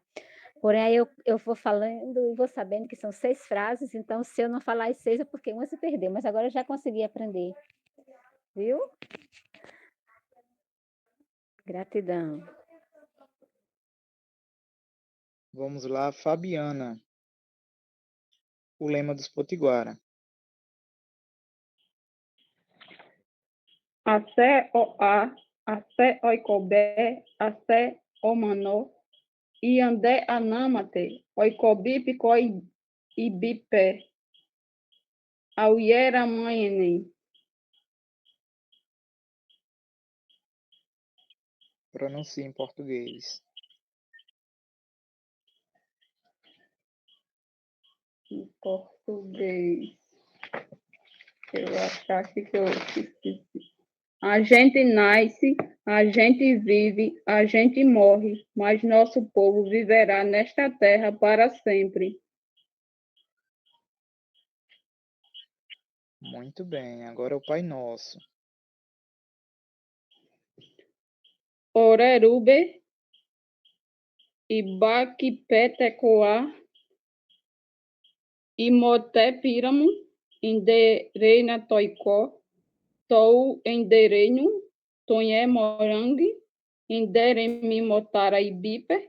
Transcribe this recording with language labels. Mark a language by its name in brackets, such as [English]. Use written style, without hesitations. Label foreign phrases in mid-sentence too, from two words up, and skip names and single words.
[Portuguese] Porém, aí eu vou falando e vou sabendo que são 6 frases, então se eu não falar as 6 é porque uma se perdeu, mas agora eu já consegui aprender. Viu? Gratidão. Vamos lá, Fabiana. O lema dos Potiguara. [Tupí] Assé o-a, Assé oikobé, Assé omanó, Iandé anamate, Oikobipe coibipé, Auiera manhene. [Portuguese] Pronuncie em português. Em português. Eu achar aqui que eu esqueci. A gente nasce, a gente vive, a gente morre, mas nosso povo viverá nesta terra para sempre. Muito bem. Agora o Pai Nosso. [Tupí] Orerube, Ibaquipetecoa, Imoté Píramo, Indereina Toicó, Tou Enderenho, Tonhé Morangue, Inderemi Motara Ibipe,